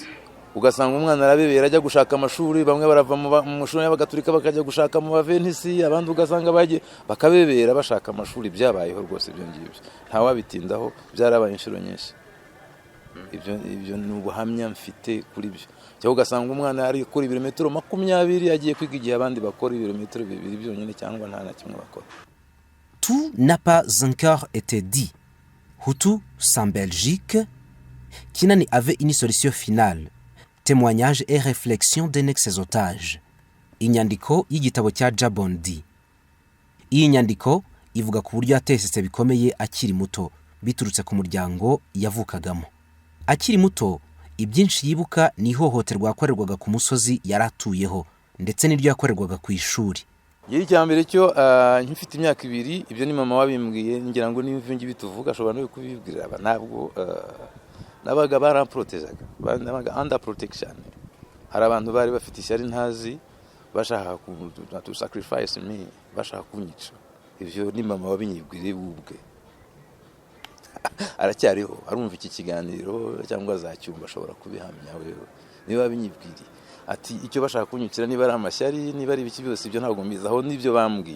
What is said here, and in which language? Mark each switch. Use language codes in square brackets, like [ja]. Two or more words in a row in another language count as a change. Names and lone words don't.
[rw] Ugasanga umwana arabebera ajya gushaka amashuri, bamwe barava mu mashuri y'abagatulika bakajya gushaka mu baventisi, abandi ugasanga bakabebera bashaka amashuri. Byabayeho rwose ibyo ngibyo, ntawabitindaho, byarabaye inshuro nyinshi. Ibyo ni ubuhamya mfite kuri byo. Cyangwa ugasanga umwana ari kuri ibirometero 20 agiye kwiga, igihe abandi bakora ibirometero 2 byonyine cyangwa nta na kimwe bakora. [fr] Tout n'a pas encore été dit. Hutu sans Belgique, Kinani avait une solution finale. Témoignages et réflexions d'un ex-otage. [rw] Inyandiko y'igitabo cya Jabondi. Iyi nyandiko ivuga ku buryo yatesetse bikomeye akiri muto, biturutse ku muryango yavukagamo. Akiri muto, ibyinshi yibuka ni ihohoterwa yakorerwaga ku musozi yaratuyeho, ndetse n'iryo yakorerwaga ku ishuri. Yiri cyambere cyo nkifite imyaka 2, ibyo ni mama wabimbwiye, ngira ngo n'imvi ngi bituvuga ashobora no kubibwira. Ntabwo nabaga baramprotejaga, nabaga [en] under protection. [rw] Hari abantu bari bafite ishyari ntazi, bashaka [en] to sacrifice me, [rw] bashaka kunyica. Ibyo ni mama wabinyibwiriye ubwe. Aracyariho, arumva iki kiganiro cyangwa azacyumva, ashobora kubihamya wewe niba babinyibwiriye. Ati icyo bashaka kunyukira niba ari amashyari, niba ari ibiki byose, ibyo ntabwo mbizaho, nibyo bambwiye.